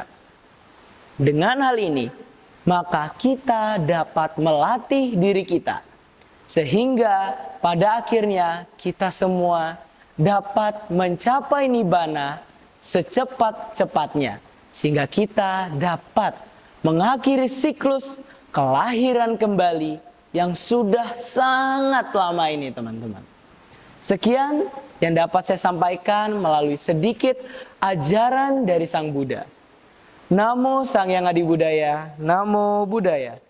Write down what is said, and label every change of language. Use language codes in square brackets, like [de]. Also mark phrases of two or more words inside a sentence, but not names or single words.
[id] Dengan hal ini, maka kita dapat melatih diri kita, sehingga pada akhirnya kita semua dapat mencapai nibbana secepat-cepatnya, sehingga kita dapat mengakhiri siklus kelahiran kembali yang sudah sangat lama ini teman-teman. Sekian yang dapat saya sampaikan melalui sedikit ajaran dari Sang Buddha. [pi] Namo Sang Hyang Adi Budaya, Namo Buddhaya.